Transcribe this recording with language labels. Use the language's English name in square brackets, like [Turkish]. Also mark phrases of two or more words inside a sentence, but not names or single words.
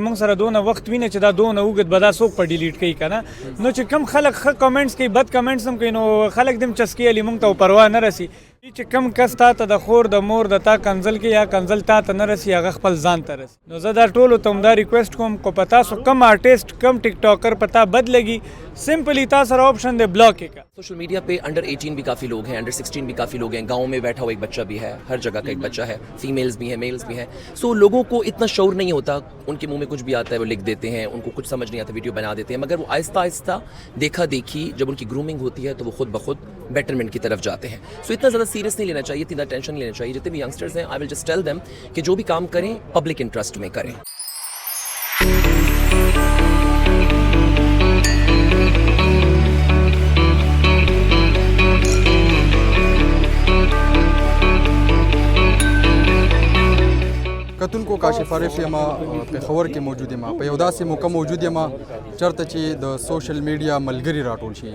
[Pashto] موږ سره دونه وخت وینه چې دا دونه اوږد به دا څوک په ډیلیټ کوي که نه، نو چې کم خلک ښه کامنټس کوي، بد کامنټس هم کوي، نو خلک دې هم چسکي علي موږ ته پروا نه رسي چې کم کس تا ته د خور د مور د تا کنځل کوي یا کنځل تا ته نه رسي، هغه خپل ځان ته رسي. نو زه دا ټولو ته هم دا ریکویسټ کوم کو په تاسو کم آرټسټ کم ټیک ټاکر په تا بد لګي، سمپلی تا سره آپشن دے بلاک کا. [English] social media [Urdu] پہ انڈر 18 بھی کافی لوگ ہیں، انڈر 16 بھی کافی لوگ ہیں، گاؤں میں بیٹھا ہوا ایک بچہ بھی ہے، ہر جگہ کا ایک بچہ ہے، فیمیلز بھی ہیں میلز بھی ہیں. سو لوگوں کو اتنا شعور نہیں ہوتا، ان کے منہ میں کچھ بھی آتا ہے وہ لکھ دیتے ہیں، ان کو کچھ سمجھ نہیں آتا ویڈیو بنا دیتے ہیں، مگر وہ آہستہ آہستہ دیکھا دیکھی جب ان کی گرومنگ ہوتی ہے تو وہ خود بخود بیٹرمنٹ کی طرف جاتے ہیں. سو اتنا زیادہ سیریس نہیں لینا چاہیے، اتنا ٹینشن نہیں لینا چاہیے. جتنے بھی ینگسٹرز ہیں [English] I will just tell them [Urdu] کہ جو بھی کام کریں [English] public interest [Urdu] میں کریں. [Pashto] کتونکو کاشف عارف یم پېښور کې موجود یم، په یو داسې موقع موجود یم چېرته چې د [English] social media [Pashto] ملګري راټول شي.